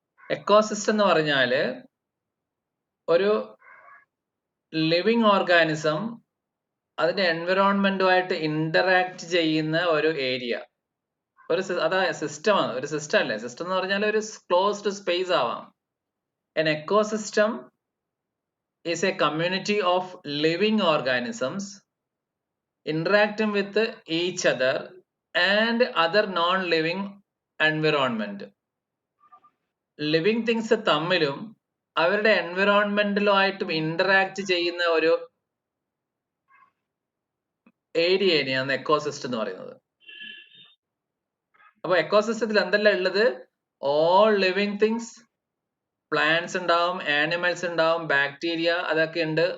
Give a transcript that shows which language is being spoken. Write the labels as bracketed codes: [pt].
[ml] Ecosystem എന്ന് പറഞ്ഞാല് ഒരു ലിവിങ് ഓർഗാനിസം അതിന്റെ എൻവിറോൺമെന്റുമായിട്ട് ഇന്ററാക്ട് ചെയ്യുന്ന ഒരു ഏരിയ. അതാ സിസ്റ്റമാണ്. ഒരു സിസ്റ്റം അല്ലേ. സിസ്റ്റം എന്ന് പറഞ്ഞാൽ ഒരു ക്ലോസ്ഡ് സ്പേസ് ആവാം. [en] An ecosystem is a community of living organisms interacting with each other and other non-living environment. [ml] Living things തമ്മിലും അവരുടെ എൻവിറോൺമെന്റിലുമായിട്ടും ഇന്ററാക്ട് ചെയ്യുന്ന ഒരു ഏരിയയാണ് എക്കോസിസ്റ്റം എന്ന് പറയുന്നത്. അപ്പൊ എക്കോസിസ്റ്റത്തിൽ എന്തെല്ലാം ഉള്ളത്? [en] all living things, [ml] പ്ലാന്റ്സ് ഉണ്ടാവും, ആനിമൽസ് ഉണ്ടാവും, ബാക്ടീരിയ, അതൊക്കെ ഉണ്ട്.